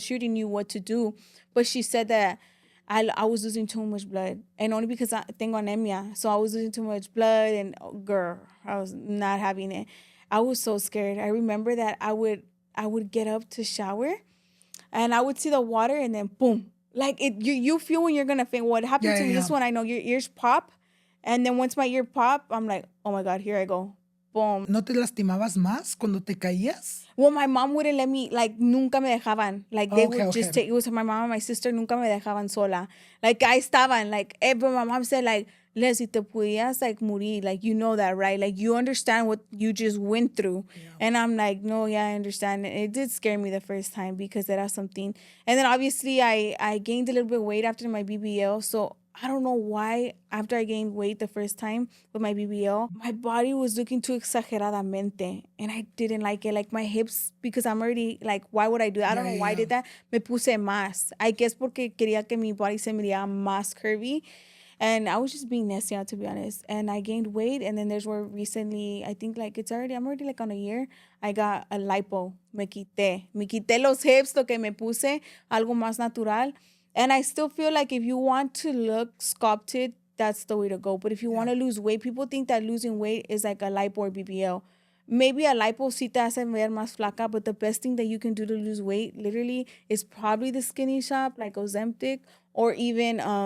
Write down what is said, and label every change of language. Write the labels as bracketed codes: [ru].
[en] She already knew what to do, but she said that I was losing too much blood, and only because I [es] tengo anemia, [en] so I was losing too much blood, and girl, I was not having it. I was so scared. I remember that I would get up to shower, and I would see the water, and then boom, like you feel when you're gonna faint. What happened to me? This one I know your ears pop, and then once my ear pop, I'm like, oh my God, here I go. Boom. [es] ¿No te lastimabas más cuando te caías? [en] Well, my mom wouldn't let me, like, [es] nunca me dejaban. [en] Like, they would just take, it was my mom and my sister, [es] nunca me dejaban sola. [en] Like, I [es] estaban, [en] like, but my mom said, like, Leslie, [es] te podías, [en] like, [es] morir. [en] Like, you know that, right? Like, you understand what you just went through. Yeah. And I'm like, no, yeah, I understand. And it did scare me the first time because that was something. And then, obviously, I gained a little bit of weight after my BBL. So, I don't know why, after I gained weight the first time with my BBL, my body was looking too [es] exageradamente. [en] And I didn't like it. Like, my hips, because I'm already, like, why would I do that? I don't know why I did that. [es] Me puse más. [en] I guess [es] porque quería que mi body se mirara más curvy. [en] And I was just being nasty, to be honest. And I gained weight. And then there's where recently, I think, like, I'm already, like, on a year. I got a lipo. [es] Me quité los hips, lo que me puse, algo más natural. [en] And I still feel like if you want to look sculpted, that's the way to go. But if you want to lose weight, people think that losing weight is like a lipo or BBL. Maybe a lipo [es] sí te hace ver más flaca, [en] but the best thing that you can do to lose weight, literally, is probably the skinny shop, like Ozempic, or even...